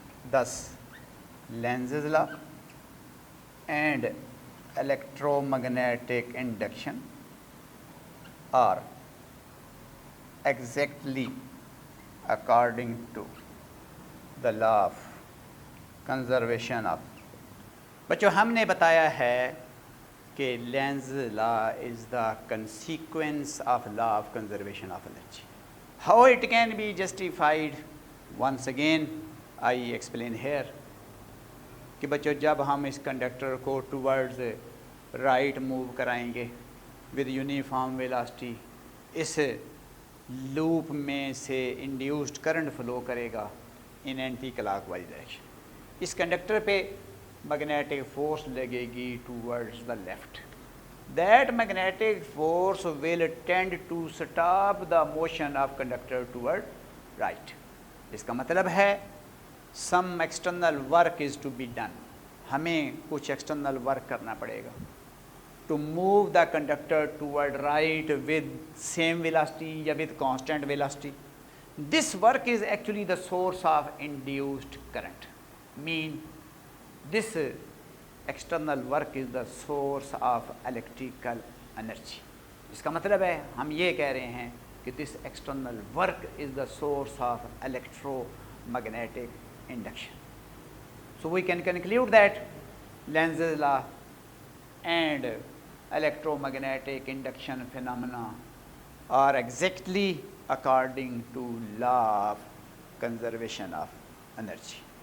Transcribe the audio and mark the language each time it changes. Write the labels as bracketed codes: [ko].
[en] Thus Lenz's law and electromagnetic induction are exactly according to the law of conservation of. [ur] بچوں ہم نے بتایا ہے کہ [en] Lenz's law is the consequence of law of conservation of energy. How it can be justified, once again I explain here [ur] کہ بچوں جب ہم اس کنڈکٹر کو ٹورڈز رائٹ موو کرائیں گے with uniform velocity, اس loop میں سے انڈیوسڈ کرنٹ فلو کرے گا ان اینٹی کلاک وائز ڈائریکشن. اس کنڈکٹر پہ میگنیٹک فورس لگے گی towards the left. [en] That magnetic force will tend to stop the motion of conductor toward right. [ur] اس کا مطلب ہے [en] some external work is to be done. [ur] ہمیں کچھ [en] external work [ur] کرنا پڑے گا [en] to move the conductor toward right with same velocity [ur] یا [en] with constant velocity. This work is actually the source of induced current. Mean this external work is the source of electrical energy. [ur] اس کا مطلب ہے ہم یہ کہہ رہے ہیں کہ [en] this external work is the source of electromagnetic induction. So we can conclude that Lenz's law and electromagnetic induction phenomena are exactly according to law of conservation of energy.